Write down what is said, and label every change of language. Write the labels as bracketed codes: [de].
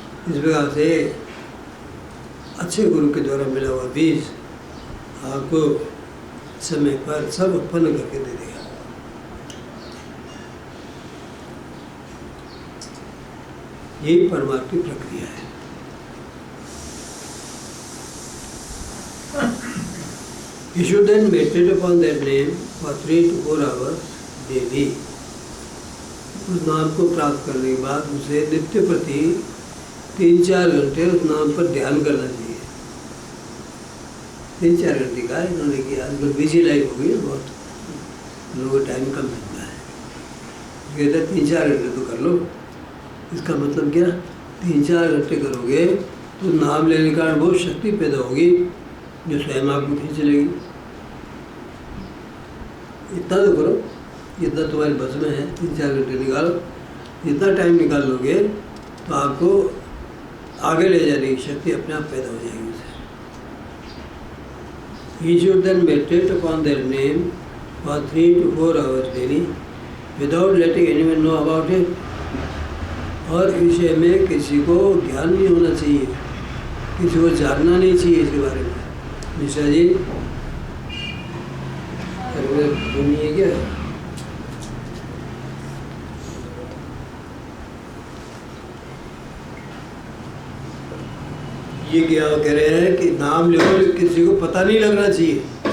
[hi] इस प्रकार से अच्छे गुरु के द्वारा मिला हुआ बीज आपको समय पर सब उत्पन्न करके दे देगा। यही परमार्थ की प्रक्रिया है। [en] He should then meditate upon that name for 3 to 4 hours daily. [hi] उस नाम को प्राप्त करने के बाद उसे नित्य प्रति 3-4 घंटे उस नाम पर ध्यान करना चाहिए। 3-4 घंटे का इन्होंने किया। आजकल बिजी लाइफ हो गई है, बहुत लोगों को टाइम कम मिलता है। कहते हैं 3-4 घंटे तो कर लो। इसका मतलब क्या, 3-4 घंटे करोगे तो नाम लेने का बहुत शक्ति पैदा होगी जो स्वयं आपको खींच लेगी। इतना तो करो, जितना तुम्हारी बस में है। 3-4 घंटे निकालो। जितना टाइम निकाल लोगे तो आपको आगे ले जाने की शक्ति अपने आप पैदा हो जाएगी उसे। [en] He should then meditate upon their name for 3 to 4 hours daily without letting anyone know about it. [hi] और इस विषय में किसी को ज्ञान नहीं होना चाहिए, किसी को जानना नहीं चाहिए इसके बारे में। मिश्रा जी सुनिए क्या, ये क्या कह रहे हैं कि नाम लो, किसी को पता नहीं लगना चाहिए।